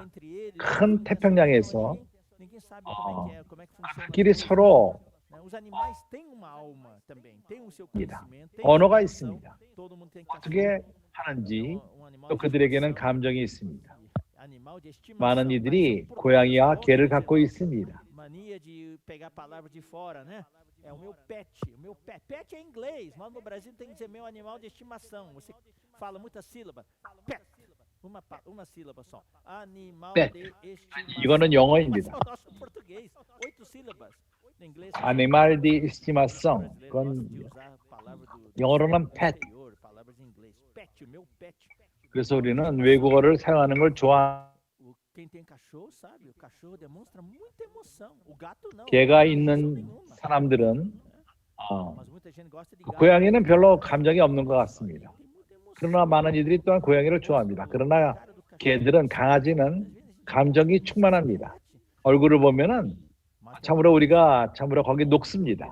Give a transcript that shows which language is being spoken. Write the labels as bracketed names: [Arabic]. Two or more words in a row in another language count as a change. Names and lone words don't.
[Korean] 큰 태평양에서 그들끼리 서로 언어가 있습니다. 어떻게 하는지 또 그들에게는 감정이 있습니다. 많은 이들이 고양이와 개를 갖고 있습니다. [Portuguese] Mania de pegar palavras de fora, né? É o meu pet. O meu pet. Pet é inglês. Nós no Brasil tem que dizer meu animal de estimação. Você fala muitas sílabas. Pet. Uma sílaba só. Animal pet. de estimação. [Korean] 이거는 영어입니다. [Portuguese] Mas é o nosso português. 8 sílabas. No inglês. Animal de estimação. [Korean] 그건 영어로는 pet. [Portuguese] Palavras em inglês. Pet, o meu pet. [Korean] 그래서 우리는 외국어를 사용하는 걸 좋아. [Portuguese] Quem tem cachorro sabe, o cachorro demonstra muita emoção. O gato não. [Korean] 개가 있는 사람들은 고양이는 별로 감정이 없는 것 같습니다. 그러나 많은 이들이 또한 고양이를 좋아합니다. 그러나 개들은, 강아지는 감정이 충만합니다. 얼굴을 보면은 참으로 우리가 거기 녹습니다.